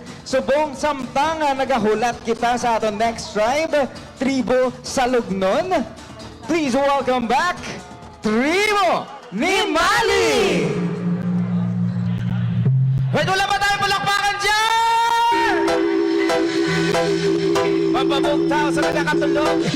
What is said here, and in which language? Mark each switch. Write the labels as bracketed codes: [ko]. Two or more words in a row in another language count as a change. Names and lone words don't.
[hil] Subong samtang nagahulat kita sa aton [en] next tribe, [hil] Tribu Salugnon. [en] Please welcome back, Tribu Nimali! [tl] Wait, wala ba tayo palakpakan dyan? [hil] Pampabugtaw sa nakatulog.